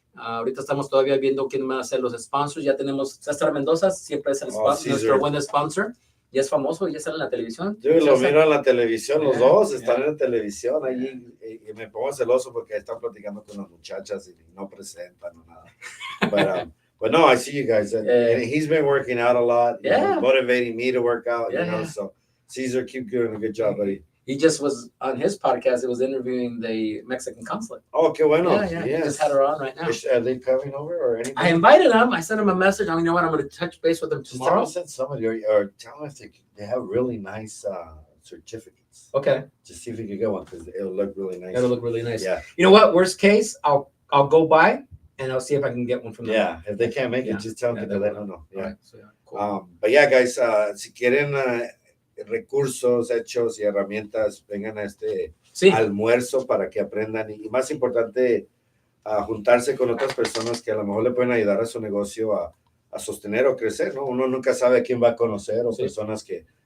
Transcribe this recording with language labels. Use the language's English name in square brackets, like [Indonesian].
[Spanish] Ahorita estamos todavía viendo quién van a ser los sponsors. Ya tenemos César Mendoza, siempre es nuestro buen sponsor. Ya es famoso, ya sale en la televisión. Yo lo miro en la televisión, los dos están [English] yeah. [Spanish] en televisión allí y me pongo celoso porque están platicando con las muchachas y no presentan o nada. [English] But no, I see you guys. And he's been working out a lot, motivating me to work out, so Caesar, keep doing a good job, buddy. He just was on his podcast. It was interviewing the Mexican consulate. [Spanish] Oh, qué bueno. [English] Yeah. He just had her on right now. Are they coming over or anything? I invited him. I sent him a message. You know what? I'm going to touch base with them Just tomorrow. send somebody or tell them if they have really nice certificates. Okay. Just see if you can get one because it'll look really nice. It'll look really nice. Yeah. You know what? Worst case, I'll go by and I'll see if I can get one from them. Yeah. If they can't make it, just tell them they to let will. them know. Yeah. All right. So, cool. But yeah, guys, [Spanish] si quieren recursos hechos y herramientas, vengan a este almuerzo para que aprendan y más importante, juntarse con otras personas que a lo mejor le pueden ayudar a su negocio a sostener o crecer, ¿no? Uno nunca sabe a quién va a conocer o personas que